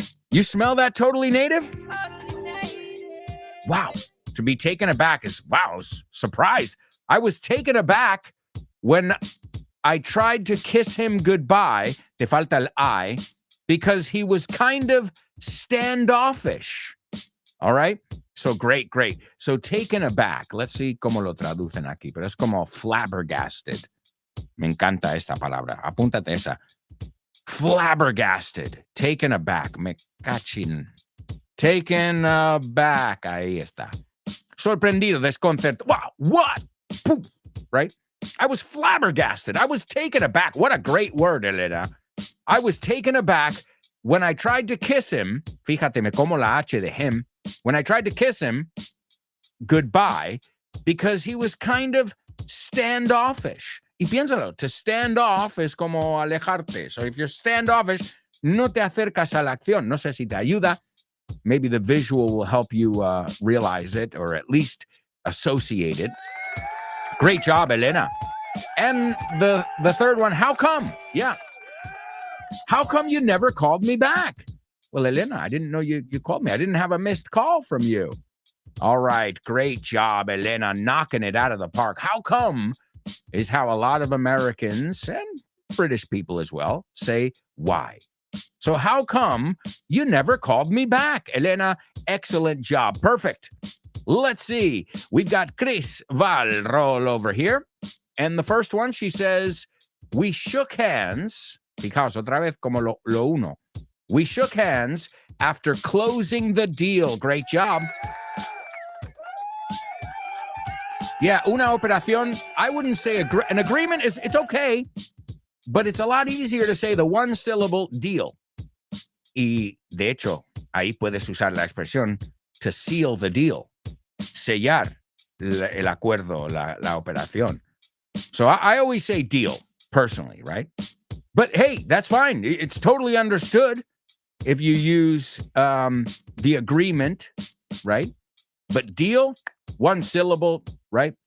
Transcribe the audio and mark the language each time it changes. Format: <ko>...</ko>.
<en>You smell that totally native? Wow. To be taken aback is, wow, surprised. I was taken aback when I tried to kiss him goodbye,</en> <es>te falta el I,</es> <en>because he was kind of standoffish. All right? So great. So taken aback. Let's see</en> <es>cómo lo traducen aquí, pero es como flabbergasted. Me encanta esta palabra. Apúntate esa. Flabbergasted. Taken aback. Me cachin. Taken aback. Ahí está. Sorprendido, desconcertado.</es> <en>Wow, what?</en> <es>Poof. Right?</es> <en>I was flabbergasted. I was taken aback. What a great word, Elena. I was taken aback when I tried to kiss him.</en> <es>Fíjate, me como la H de him.</es> <en>When I tried to kiss him goodbye, because he was kind of standoffish.</en> <es>Y piénsalo, to stand off es como alejarte.</es> <en>So if you're standoffish,</en> <es>no te acercas a la acción. No sé si te ayuda.</es> <en>Maybe the visual will help you realize it, or at least associate it. Great job, Elena. And the third one, how come? Yeah. How come you never called me back? Well, Elena, I didn't know you called me. I didn't have a missed call from you. All right, great job, Elena, knocking it out of the park. How come is how a lot of Americans and British people as well say why. So how come you never called me back? Elena, excellent job. Perfect. Let's see. We've got Chris Valrol over here. And the first one, she says, we shook hands.</en> <es>Fijaos, otra vez como lo uno.</es> <en>We shook hands after closing the deal. Great job. Yeah,</en> <es>una operación.</es> <en>I wouldn't say an agreement it's okay. But it's a lot easier to say the one syllable deal.</en> <es>Y de hecho, ahí puedes usar la expresión to seal the deal, sellar el acuerdo, la operación.</es> <en>So I always say deal, personally, right? But hey, that's fine. It's totally understood if you use the agreement, right? But deal, one syllable, right?</en>